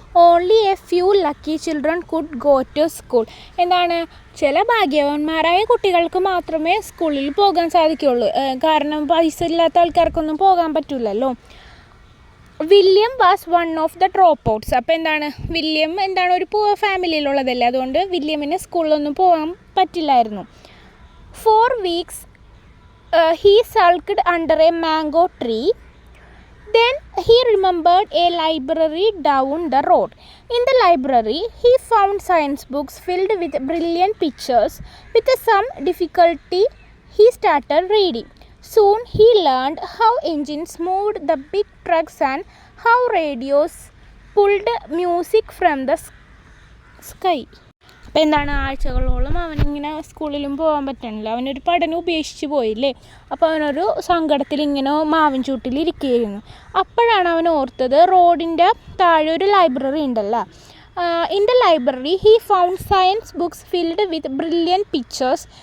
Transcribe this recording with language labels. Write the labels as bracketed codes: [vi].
[en] Only a few lucky children could go to school. [ml] എന്താണ് ചില ഭാഗ്യവാന്മാരായ കുട്ടികൾക്ക് മാത്രമേ സ്കൂളിൽ പോകാൻ സാധിക്കുകയുള്ളൂ. കാരണം പൈസ ഇല്ലാത്ത ആൾക്കാർക്കൊന്നും പോകാൻ പറ്റില്ലല്ലോ. [en] William was one of the dropouts. [ml] അപ്പോൾ എന്താണ് വില്യം ഒരു പുവർ ഫാമിലിയിലുള്ളതല്ലേ, അതുകൊണ്ട് വില്യമിന് സ്കൂളിലൊന്നും പോകാൻ പറ്റില്ലായിരുന്നു. [en] 4 weeks he sulked under a mango tree. Then he remembered a library down the road. In the library, he found science books filled with brilliant pictures. With some difficulty, he started reading. Soon he learned how engines moved the big trucks and how radios pulled music from the sky. [ml] അപ്പോൾ എന്താണ് ആഴ്ചകളോളം അവനിങ്ങനെ സ്കൂളിലും പോകാൻ പറ്റണില്ല. അവനൊരു പഠനം ഉപേക്ഷിച്ച് പോയില്ലേ. അപ്പോൾ അവനൊരു സങ്കടത്തിൽ ഇങ്ങനെ മാവിൻ ചൂട്ടിലിരിക്കുകയായിരുന്നു. അപ്പോഴാണ് അവൻ ഓർത്തത് റോഡിൻ്റെ താഴെ ഒരു ലൈബ്രറി ഉണ്ടല്ലോ. [en] In the library he found science books filled with brilliant pictures.